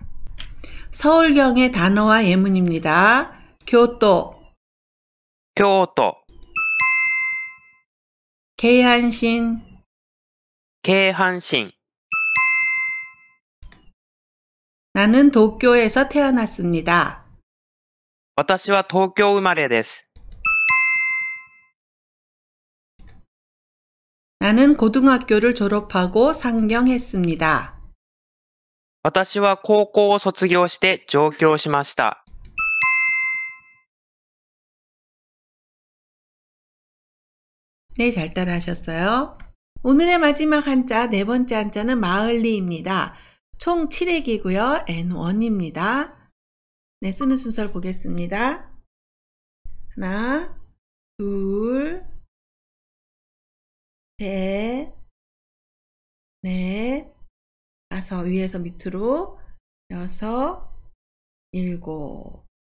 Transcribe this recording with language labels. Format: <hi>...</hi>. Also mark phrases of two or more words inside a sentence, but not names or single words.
<ko>서울경의 단어와 예문입니다. 교토, 京都、 게이한신, 京阪神。 나는 도쿄에서 태어났습니다.</ko> <ja>私は東京生まれです。</ja> <ko>나는 고등학교를 졸업하고 상경했습니다.</ko> <ja>私は高校を卒業して上京しました。</ja> <ko>네, 잘 따라하셨어요. 오늘의 마지막 한자, 네 번째 한자는 마을리입니다. 총 7획이고요. N1입니다. 네, 쓰는 순서를 보겠습니다. 하나, 둘, 셋, 넷, 다섯, 위에서 밑으로, 여섯, 일곱.</ko>